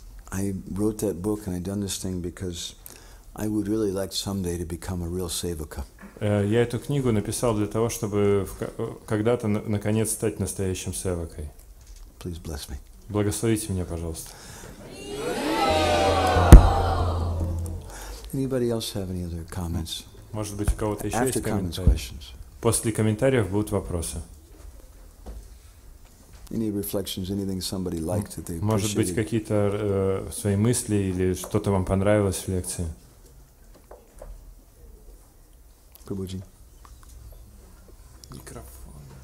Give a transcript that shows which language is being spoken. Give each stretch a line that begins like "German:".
English: I wrote that book and I done this thing because I would really like someday to become a real sevaka.
Russian: Я эту книгу написал для того, чтобы когда-то наконец стать настоящим севакой.
English: Please bless me.
Russian: Благословите меня, пожалуйста.
English: Anybody else have any other comments?
Russian: Может быть, у кого-то еще есть
English: After comments,
Russian: комментарии?
English: questions.
Russian: После комментариев будут вопросы.
English: Any reflections, anything somebody liked that they
Russian: Может быть,
English: appreciated?
Russian: какие-то свои мысли или что-то вам понравилось в лекции?
English: Prabhuji.
Russian: Микрофон.